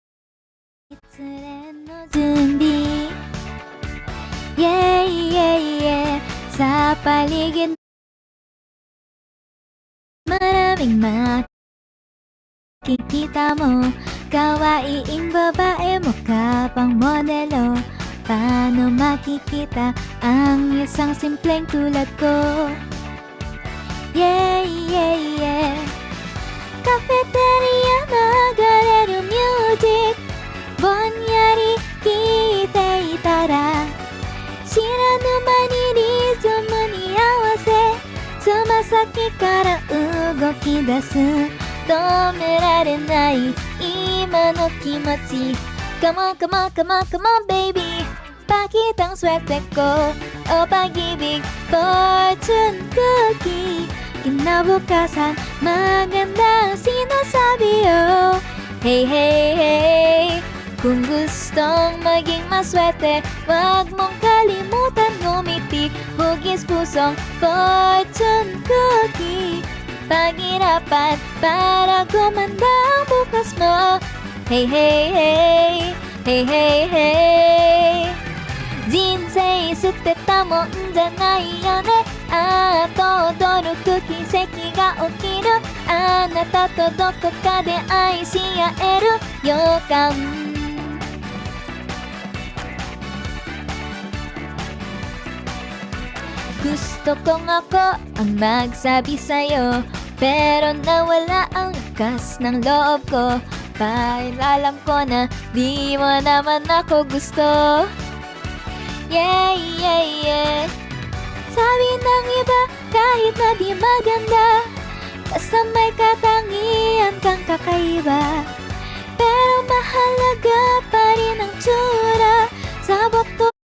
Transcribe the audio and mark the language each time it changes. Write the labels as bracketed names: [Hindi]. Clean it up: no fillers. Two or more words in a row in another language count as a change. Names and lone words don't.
[Japanese] 恋の準備 [English] Yeah yeah yeah [Filipino] sa paligid maraming makikita mo kawaiing babae mukha pang modelo paano makikita ang isang simpleng tulad ko [English] Yeah yeah yeah [Japanese] カフェテリア 流れる ミュージック ぼんやり聞いていたら知らぬ間にリズムに合わせつま先から動き出す止められない今の気持ち [English] Come on come on come on come on baby [Filipino] Pakitang swerte ko o pag-ibig [English] fortune cookie [Filipino] Kinabukasan magandang sinasabi oh [English] Hey hey hey [Filipino] Kung gustong maging maswerte Wag mong kalimutan ngumiti Hugis pusong fortune cookie Paghirapan para gumanda ang bukas mo [English] Hey hey hey Hey hey hey [Japanese] 人生捨てたもんじゃないよねあっと驚く奇跡が起きるあなたとどこかで愛し合える予感 [Filipino] Gusto kong ako ang magsabi sa'yo Pero nawala ang lakas ng loob ko Dahil alam ko na di mo naman ako gusto [English] Yeah, yeah, yeah [Filipino] Sabi ng iba kahit na di maganda Basta may katangian kang kakaiba Pero mahalaga pa rin ang tsura Sa buto